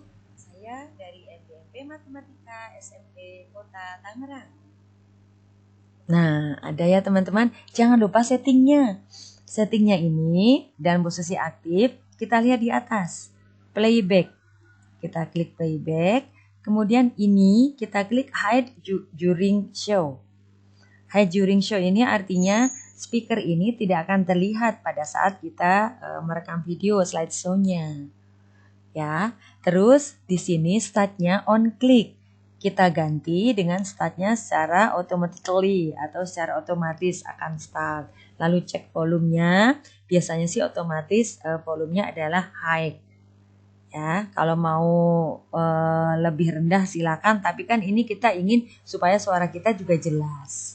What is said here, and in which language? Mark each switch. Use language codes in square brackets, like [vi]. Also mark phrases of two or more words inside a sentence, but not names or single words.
[id] Saya dari MGMP Matematika SMP Kota Tangerang. Nah, ada ya teman-teman. Jangan lupa settingnya. Settingnya ini dalam posisi aktif, kita lihat di atas. Playback. Kita klik playback. Kemudian ini kita klik [en] hide during show. Hide during show [id] ini artinya speaker ini tidak akan terlihat pada saat kita merekam video slideshow-nya. Ya, terus di sini startnya [en] on click. [id] Kita ganti dengan startnya secara automatically atau secara otomatis akan start. Lalu cek volumenya, biasanya sih otomatis volumenya adalah high. Ya, kalau mau lebih rendah silakan, tapi kan ini kita ingin supaya suara kita juga jelas.